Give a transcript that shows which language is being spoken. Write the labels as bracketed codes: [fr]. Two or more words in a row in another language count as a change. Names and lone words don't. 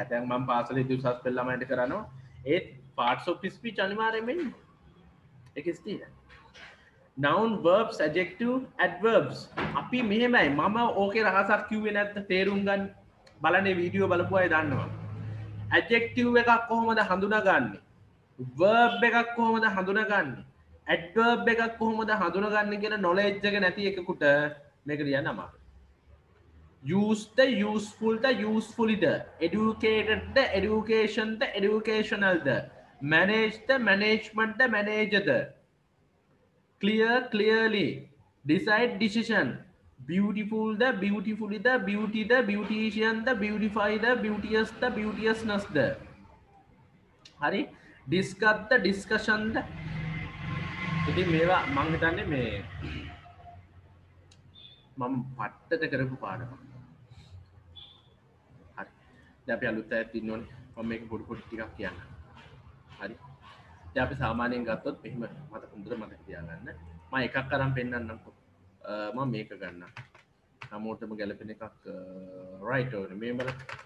[si] දැන් මම පාසලේදී උසස් පෙළ ළමයින්ට කරනවා. ඒ [en] parts of speech [si] අනිවාර්යයෙන්ම එන්නේ. ඒකෙස් තියෙනවා. [en] noun verbs adjective adverbs. [si] අපි මෙහෙමයි. මම ඕකේ රහසක් කිව්වේ නැත්නම් තේරුම් ගන්න බලන්නේ වීඩියෝ බලපු අය දන්නවා. ඇජෙක්ටිව් එකක් කොහොමද හඳුනගන්නේ verb එකක් කොහොමද හඳුනගන්නේ adverb එකක් කොහොමද හඳුනගන්නේ කියන knowledge එක නැති එකෙකුට මේක ලියන්න අමාරුයි [en] use the useful the usefully the educated the education the educational the manage the management the manager the clear clearly decide decision beautiful the beautifully the beauty the beautician the beautify the beauteous the beauteousness the hari discuss the discussion the [si] ඉතින් මේවා මං හිතන්නේ මේ මම පට්ටට කරපු පාඩම හරි දැන් අපි අලුත් අයත් ඉන්නෝනේ මම මේක පොඩි පොඩි ටිකක් කියන්න හරි දැන් අපි සාමාන්‍යයෙන් ගත්තොත් මෙහෙම මට හොඳට මතක තියාගන්න මම එකක් අරන් පෙන්නන්නම්කෝ මම මේක ගන්න හැමෝටම ගැලපෙන එකක් රයිට් ඕනේ මේ බලන්න